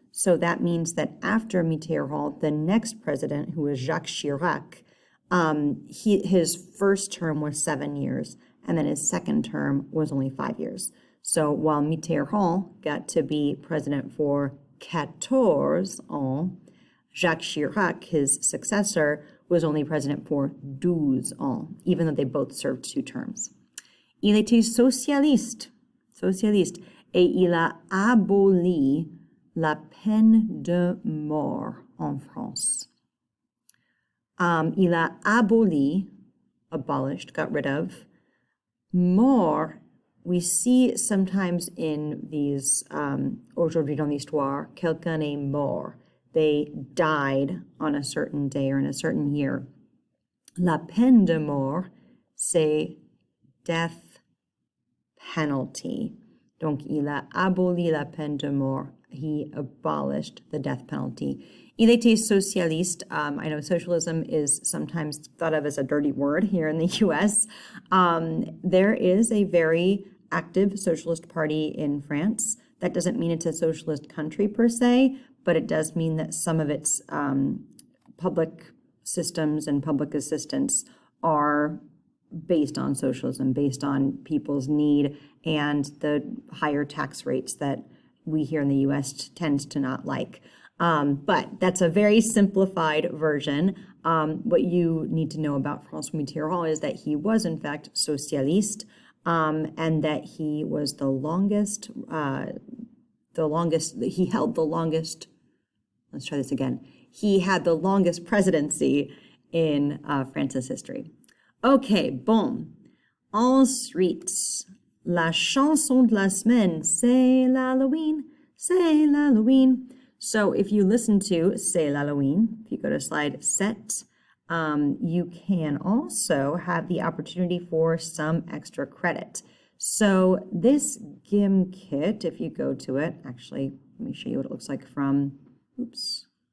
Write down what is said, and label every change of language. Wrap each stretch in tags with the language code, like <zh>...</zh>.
<en>So that means that after Mitterrand, the next president, who was Jacques Chirac, his first term was 7 years, and then his second term was only 5 years. So while Mitterrand got to be president for 14 ans, Jacques Chirac, his successor, was only president for 12 ans, even though they both served 2 terms.</en> <fr>Il était socialiste, et il a aboli la peine de mort en France. Il a aboli,</fr> <en>abolished, got rid of.</en> <fr>Mort,</fr> <en>we see sometimes in these</en> <fr>Aujourd'hui dans l'histoire, quelqu'un est mort.</fr> <en>They died on a certain day or in a certain year.</en> <fr>La peine de mort, c'est</fr> <en>death penalty.</en> <fr>Donc, il a aboli la peine de mort.</fr> <en>He abolished the death penalty.</en> <fr>Il était socialiste.</fr> <en>I know socialism is sometimes thought of as a dirty word here in the U.S. There is a very active socialist party in France. That doesn't mean it's a socialist country per se, but it does mean that some of its public systems and public assistance are based on socialism, based on people's need and the higher tax rates that we here in the U.S. tend to not like. But that's a very simplified version. What you need to know about François Mitterrand is that he was, in fact, socialiste, and that he was he held the longest, let's try this again. He had the longest presidency in France's history. Okay, bon.</en> <fr>Ensuite, la chanson de la semaine, c'est l'Halloween, c'est l'Halloween.</fr> <en>So if you listen to C'est l'Halloween, if you go to slide set, you can also have the opportunity for some extra credit. So this GIM kit, if you go to it, actually, let me show you what it looks like from, oops.</en>